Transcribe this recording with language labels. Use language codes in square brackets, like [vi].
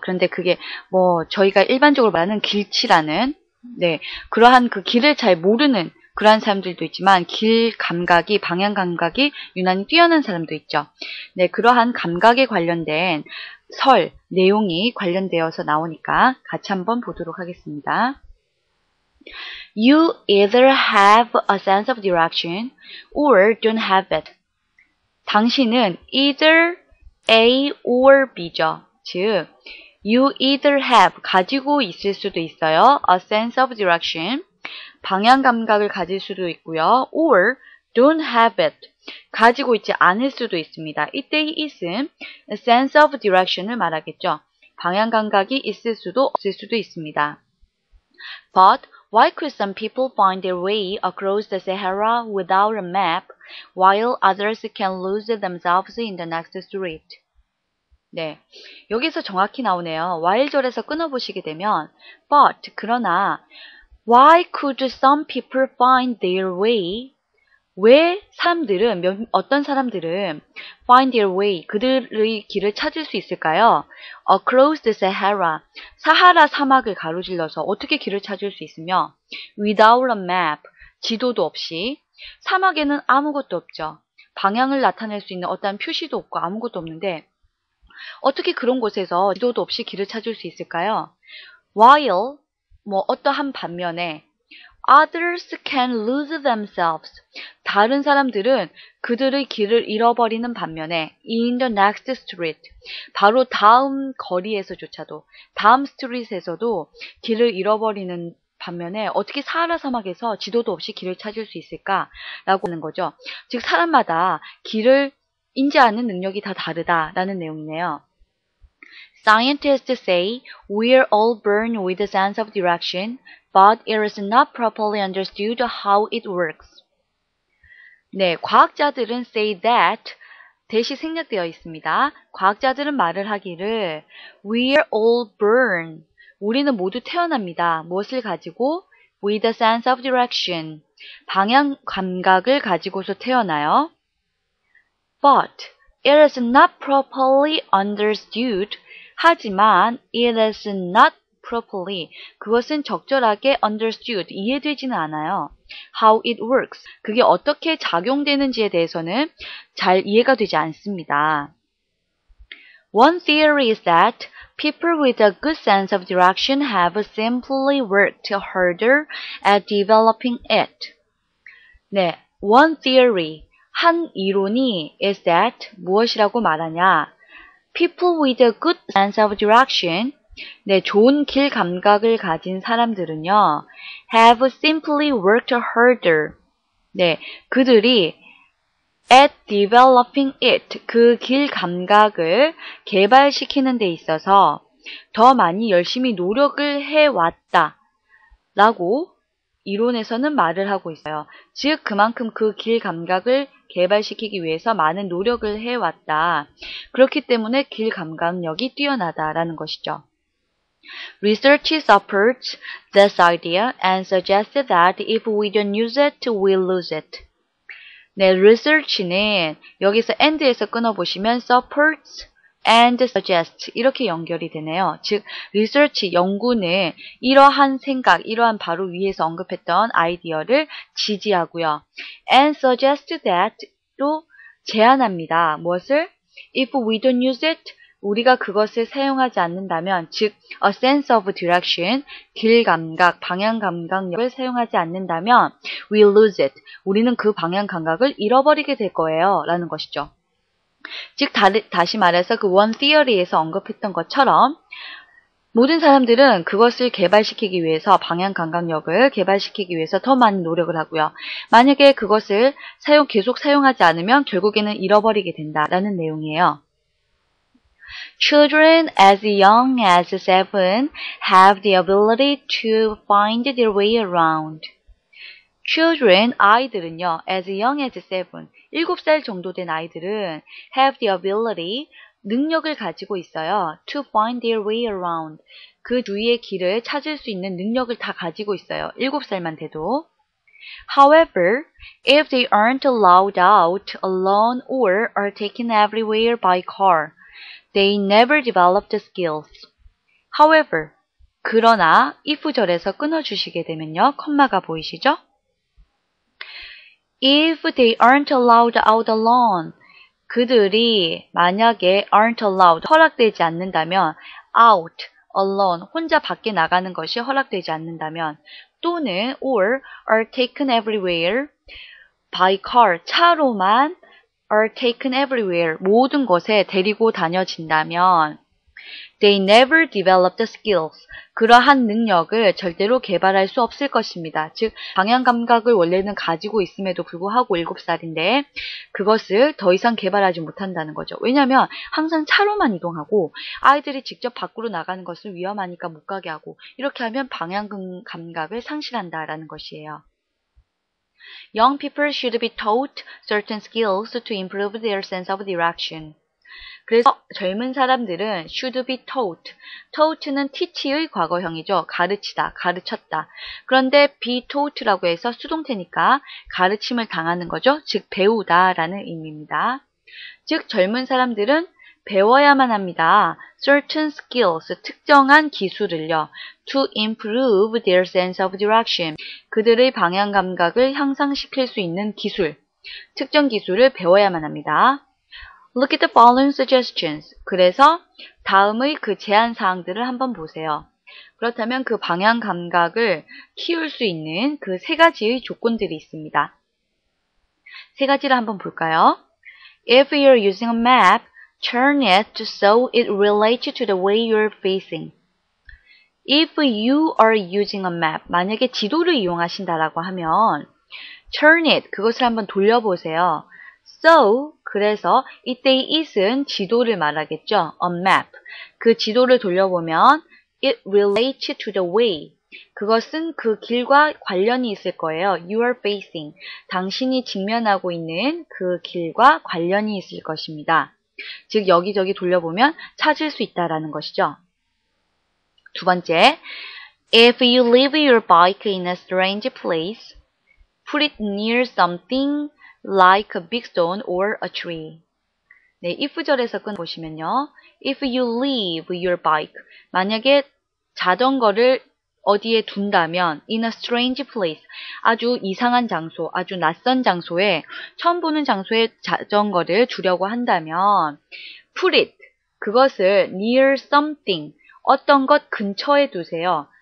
[ko] 그런데 그게 저희가 일반적으로 말하는 길치라는 그러한 그 길을 잘 모르는 그러한 사람들도 있지만 길 감각이, 방향 감각이 유난히 뛰어난 사람도 있죠. 네, 그러한 감각에 관련된 내용이 관련되어서 나오니까 같이 한번 보도록 하겠습니다. [en] You either have a sense of direction or don't have it. [ko] 당신은 either A or B죠. 즉, [en] you either have, [ko] 가지고 있을 수도 있어요. [en] A sense of direction, [ko] 방향 감각을 가질 수도 있고요. [en] or don't have it, [ko] 가지고 있지 않을 수도 있습니다. 이때의 it은 a sense of direction을 말하겠죠. 방향 감각이 있을 수도 없을 수도 있습니다. [en] But why could some people find their way across the Sahara without a map, while others can lose themselves in the next street? [ko] 네, 여기서 정확히 나오네요. while절에서 끊어보시게 되면 [en] but, 그러나 why could some people find their way? [ko] 왜 어떤 사람들은 [en] find their way, [ko] 그들의 길을 찾을 수 있을까요? [en] Across the Sahara, [ko] 사하라 사막을 가로질러서 어떻게 길을 찾을 수 있으며 [en] without a map, [ko] 지도도 없이, 사막에는 아무것도 없죠. 방향을 나타낼 수 있는 어떠한 표시도 없고 아무것도 없는데 어떻게 그런 곳에서 지도도 없이 길을 찾을 수 있을까요? While, 어떠한 반면에 [en] others can lose themselves, [ko] 다른 사람들은 그들의 길을 잃어버리는 반면에 [en] in the next street, [ko] 바로 다음 거리에서조차도, 다음 스트릿에서도 길을 잃어버리는 반면에 어떻게 사하라 사막에서 지도도 없이 길을 찾을 수 있을까라고 하는 거죠. 즉 사람마다 길을 인지하는 능력이 다 다르다라는 내용이네요. [en] Scientists say we're all born with a sense of direction, but it is not properly understood how it works. [ko] 네, 과학자들은 say that, 대시 생략되어 있습니다. 과학자들은 말을 하기를 [en] we're all born, [ko] 우리는 모두 태어납니다. 무엇을 가지고? [en] with a sense of direction, [ko] 방향 감각을 가지고서 태어나요. [en] But it is not properly understood, [ko] 하지만 [en] it is not properly, [ko] 그것은 적절하게 [en] understood, [ko] 이해되지는 않아요. [en] How it works, [ko] 그게 어떻게 작용되는지에 대해서는 잘 이해가 되지 않습니다. [en] One theory is that people with a good sense of direction have simply worked harder at developing it. [ko] 네, one theory, 한 이론이 is that, 무엇이라고 말하냐? [en] People with a good sense of direction, [ko] 네, 좋은 길 감각을 가진 사람들은요, [en] have simply worked harder. [ko] 네, 그들이 [en] at developing it, [ko] 그 길 감각을 개발시키는 데 있어서 더 많이 열심히 노력을 해왔다 라고 이론에서는 말을 하고 있어요. 즉 그만큼 그 길 감각을 개발시키기 위해서 많은 노력을 해왔다. 그렇기 때문에 길 감각력이 뛰어나다라는 것이죠. [en] Research supports this idea and suggests that if we don't use it, we'll lose it. [ko] 네, research는 여기서 and에서 끊어보시면 supports and suggests 이렇게 연결이 되네요. 즉, research, 연구는 이러한 생각, 이러한 바로 위에서 언급했던 아이디어를 지지하고요. [en] and suggest that [ko] 또 제안합니다. 무엇을? [en] If we don't use it, [ko] 우리가 그것을 사용하지 않는다면, 즉, [en] a sense of direction, [ko] 길 감각, 방향 감각력을 사용하지 않는다면, [en] we'll lose it. [ko] 우리는 그 방향 감각을 잃어버리게 될 거예요. 라는 것이죠. 즉, 다시 말해서 그 one theory에서 언급했던 것처럼, 모든 사람들은 그것을 개발시키기 위해서, 방향 감각력을 개발시키기 위해서 더 많은 노력을 하고요. 만약에 그것을 계속 사용하지 않으면 결국에는 잃어버리게 된다라는 내용이에요. [en] Children as young as 7 have the ability to find their way around. Children, [ko] 아이들은요, [en] as young as 7, [ko] 7살 정도 된 아이들은 [en] have the ability, [ko] 능력을 가지고 있어요. [en] to find their way around, [ko] 그 주위의 길을 찾을 수 있는 능력을 다 가지고 있어요. 7살만 돼도. [en] However, if they aren't allowed out alone or are taken everywhere by car, they never develop the skills. [ko] However, 그러나 if절에서 끊어주시게 되면요. 컴마가 보이시죠? [en] If they aren't allowed out alone, [ko] 그들이 만약에 [en] aren't allowed, [ko] 허락되지 않는다면 [en] out, alone, [ko] 혼자 밖에 나가는 것이 허락되지 않는다면 또는 [en] or are taken everywhere by car, [ko] 차로만 [en] are taken everywhere, [ko] 모든 곳에 데리고 다녀진다면 [en] they never develop the skills, [ko] 그러한 능력을 절대로 개발할 수 없을 것입니다. 즉 방향 감각을 원래는 가지고 있음에도 불구하고 7살인데 그것을 더 이상 개발하지 못한다는 거죠. 왜냐하면 항상 차로만 이동하고 아이들이 직접 밖으로 나가는 것을 위험하니까 못 가게 하고 이렇게 하면 방향 감각을 상실한다라는 것이에요. [en] Young people should be taught certain skills to improve their sense of direction. [ko] 그래서 젊은 사람들은 [en] should be taught. [ko] taught는 teach의 과거형이죠. 가르치다, 가르쳤다. 그런데 be taught라고 해서 수동태니까 가르침을 당하는 거죠. 즉 배우다라는 의미입니다. 즉 젊은 사람들은 배워야만 합니다. [en] certain skills, [ko] 특정한 기술을요. [en] to improve their sense of direction. [ko] 그들의 방향 감각을 향상시킬 수 있는 기술, 특정 기술을 배워야만 합니다. [en] Look at the following suggestions. [ko] 그래서 다음의 그 제안 사항들을 한번 보세요. 그렇다면 그 방향 감각을 키울 수 있는 그 세 가지의 조건들이 있습니다. 세 가지를 한번 볼까요? [en] If you're using a map, turn it so it relates to the way you're facing. If you are using a map, [ko] 만약에 지도를 이용하신다라고 하면 [en] turn it, [ko] 그것을 한번 돌려보세요. So, 그래서 이때의 it은 지도를 말하겠죠. [en] A map. [ko] 그 지도를 돌려보면 [en] it relates to the way. [ko] 그것은 그 길과 관련이 있을 거예요. [en] You are facing. [ko] 당신이 직면하고 있는 그 길과 관련이 있을 것입니다. 즉 여기저기 돌려보면 찾을 수 있다라는 것이죠. 두 번째, [en] if you leave your bike in a strange place, put it near something like a big stone or a tree. [ko] 네, if절에서 보시면요. [en] If you leave your bike, [ko] 만약에 자전거를 어디에 둔다면 [en] in a strange place, [ko] 아주 이상한 장소, 아주 낯선 장소에, 처음 보는 장소에 자전거를 두려고 한다면 [en] put it, [ko] 그것을 [en] near something, [ko] 어떤 것 근처에 두세요.